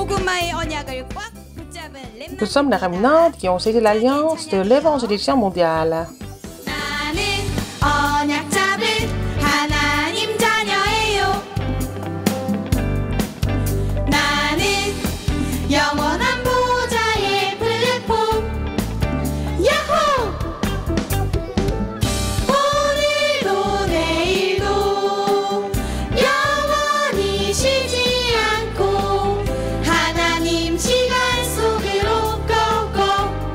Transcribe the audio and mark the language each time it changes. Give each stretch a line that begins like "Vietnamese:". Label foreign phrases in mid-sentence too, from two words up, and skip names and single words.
Korean: 마지막의 언약을 꽉 붙잡은
French: Nous sommes les remnants qui ont saisi l'alliance de l'évangélisation mondiale.
Korean: 나는 언약 잡은 하나님 자녀예요. 나는 영원한 보좌의 플랫폼. 야호! 오늘도 내일도 영원히 쉬지 않고 하나님 시간 속으로 고고.